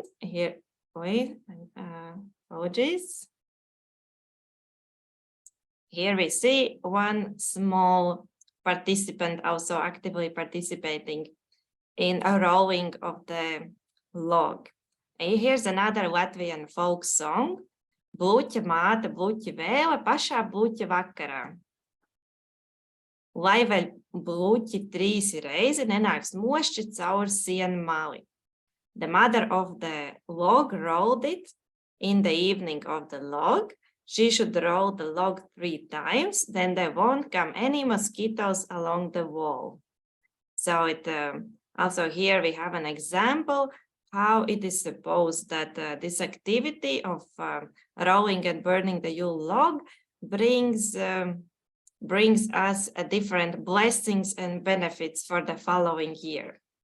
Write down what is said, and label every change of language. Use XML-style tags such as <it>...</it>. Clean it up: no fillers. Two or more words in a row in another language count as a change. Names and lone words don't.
<en>Here, wait, apologies. Here we see one small participant also actively participating in a rolling of the log. And here's another Latvian folk song.</en> <lv>Bluķa māte, bluķa vēle, pašā bluķa vakarā. Lai vēl bluķi 3 reizi nenāks mošķi caur sienu mali.</lv> <en>The mother of the log rolled it in the evening of the log. She should roll the log 3 times, then there won't come any mosquitoes along the wall. So it also here we have an example how it is supposed that this activity of rolling and burning the Yule log brings us a different blessings and benefits for the following year.</en>